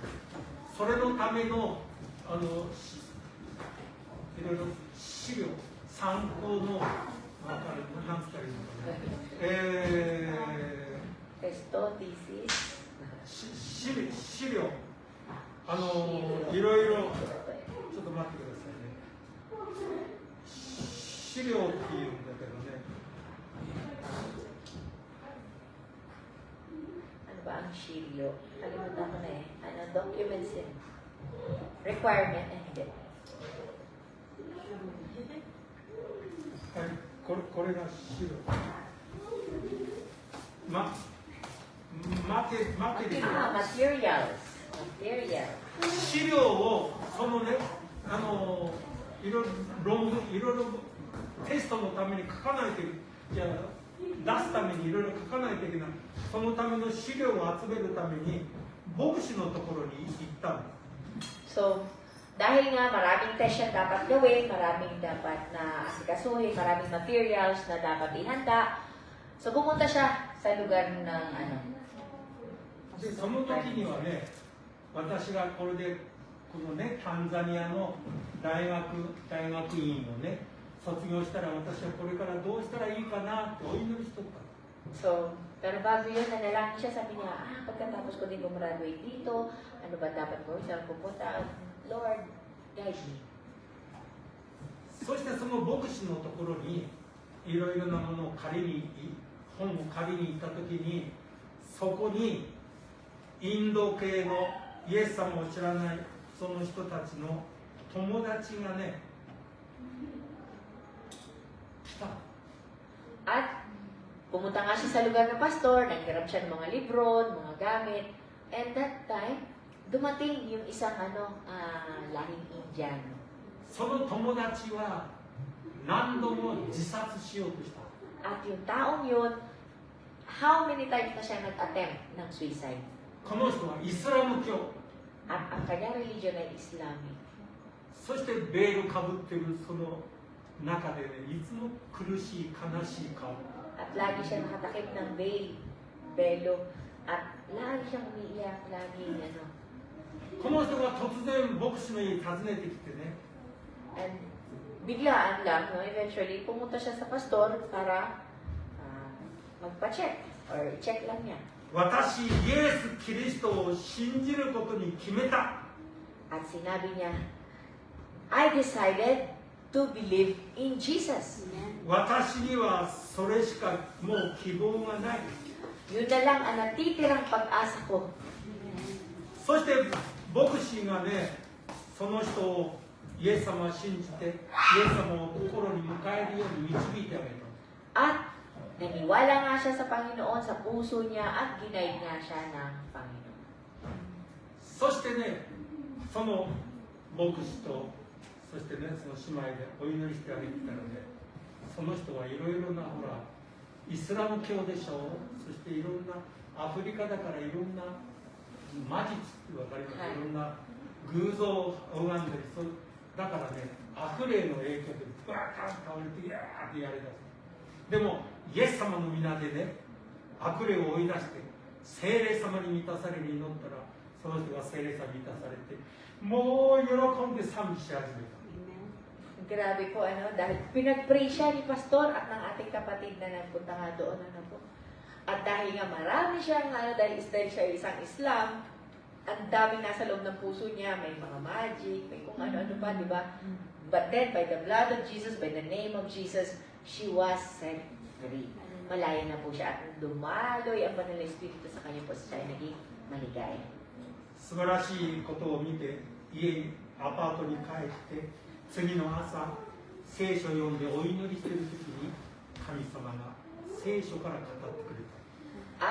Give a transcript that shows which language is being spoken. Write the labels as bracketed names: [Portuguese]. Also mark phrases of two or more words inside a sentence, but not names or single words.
[Japanese] それのためのいろいろ資料参考の分かる何つったらいいのかね、 [Filipino] Testo, thesis. [Japanese] 資料いろいろちょっと待ってくださいね。資料っていうんだけどね。 [Filipino] Ano ba ang shiryo? Kalimutan ko na eh. Documents yun. Requirement. Hindi. [Japanese] はい、これが資料。 [English] Materials. [Japanese] 資料をそのねいろいろ論文いろいろテストのために書かないとじゃ出すためにいろいろ書かないといけない。そのための資料を集めるために牧師のところに行ったの。 [Filipino] So, dahil nga maraming test siya dapat gawin, maraming dapat na asikasuhin, maraming materials na dapat ihanda. So, pumunta siya sa lugar ng [Japanese] でその時にはね、私がこれでこのねタンザニアの大学院をね卒業したら私はこれからどうしたらいいかなってお祈りしとった。 [Filipino] So, pero bago yun, nanalangin siya, sabi niya, pagkatapos ko din gumraduate dito, ano ba dapat ko? Saan pupunta? Lord, [English] guide me. [Japanese] そしてその牧師のところにいろいろなものを本を借りに行った時にそこにインド系のイエス様を知らないその人たちの友達がね来た。 [Filipino] At pumunta nga siya sa lugar ng pastor, naghiram siya ng mga libro, mga gamit. [English] And that time, [Filipino] dumating yung isang lahing Indiano. [Japanese] その友達は何度も自殺しようとした。 [Filipino] At yung taong yun, [English] how many times [Filipino] na siya nag-attempt ng suicide? [Japanese] この人はイスラム教、 [Filipino] At ang kanyang religion ay Islamic. [Japanese] そしてベールかぶってるその中でね、いつも苦しい悲しい顔。 [Filipino] At lagi siya nakatakip ng belo. At lagi siyang umiiyak, lagi ano. [Japanese] この人が突然牧師の家に訪ねてきてね、 [Filipino] And biglaan lang, no, eventually, pumunta siya sa pastor para magpa-check or check lang niya. [Japanese] 私イエス・キリストを信じることに決めた。 [Filipino] At sinabi niya, [English] I decided to believe in Jesus. [Japanese] 私にはそれしかもう希望がない。 [Filipino] Yun na lang ang natitirang pag-asa ko. [Japanese] そして牧師がね、その人をイエス様を信じて、イエス様を心に迎えるように導いてあげた。 [Filipino] At naniwala nga siya sa Panginoon, sa puso niya, at ginaid nga siya ng Panginoon. [Japanese] そしてね、その牧師と、そしてね、その姉妹でお祈りしてあげてたらね、その人はいろいろなほら、イスラム教でしょ、そしていろんなアフリカだからいろんな魔術ってわかります、はいいろんな偶像を拝んでる、だからね、悪霊の影響でバーッと倒れて、ギャーってやりだす。でも、イエス様の皆でね、悪霊を追い出して、聖霊様に満たされる祈ったら、その人が聖霊様に満たされて、もう喜んで賛美し始めた。 [Filipino] Grabe po, dahil pinag-pray siya ni Pastor at ng ating kapatid na nagpunta nga doon, po. At dahil nga marami siyang, dahil siya isang Islam, ang daming nasa loob ng puso niya, may mga magic, may kung ano-ano pa, di ba? [English] But then, by the blood of Jesus, by the name of Jesus, she was set free. [Filipino] Malaya na po siya at dumaloy ang banal na Espiritu sa kanya po, siya ay naging maligaya. [Japanese] 素晴らしいことを見て、家に、アパートに帰って、次の朝、聖書を読んでお祈りしているときに、神様が聖書から語ってくれた。